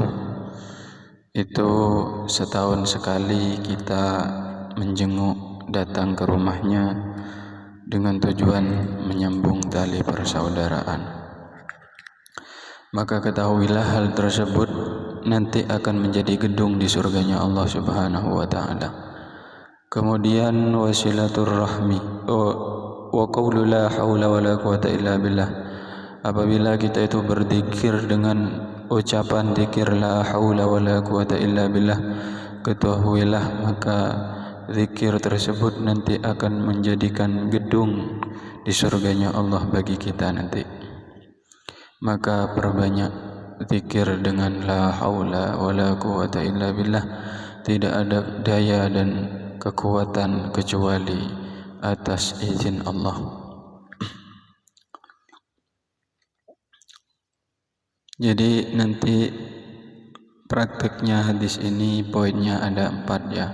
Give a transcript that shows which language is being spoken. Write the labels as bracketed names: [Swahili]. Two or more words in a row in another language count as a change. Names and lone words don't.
[Indonesian] Itu setahun sekali kita menjenguk, datang ke rumahnya dengan tujuan menyambung tali persaudaraan. Maka ketahuilah hal tersebut nanti akan menjadi gedung di surganya Allah [Arabic] سبحانه وتعالى. Kemudian وصلة الرحم, وقول لا حول ولا قوة إلا بالله. [Indonesian] Apabila kita itu berzikir dengan ucapan zikir [Arabic] لا حول ولا قوة إلا بالله, [Indonesian] ketahuilah maka zikir tersebut nanti akan menjadikan gedung di surganya Allah bagi kita nanti. Maka perbanyak zikir dengan [Arabic] لا حول ولا قوة إلا بالله. [Indonesian] Tidak ada daya dan kekuatan kecuali atas izin Allah. Jadi nanti prakteknya hadis ini poinnya ada 4 ya.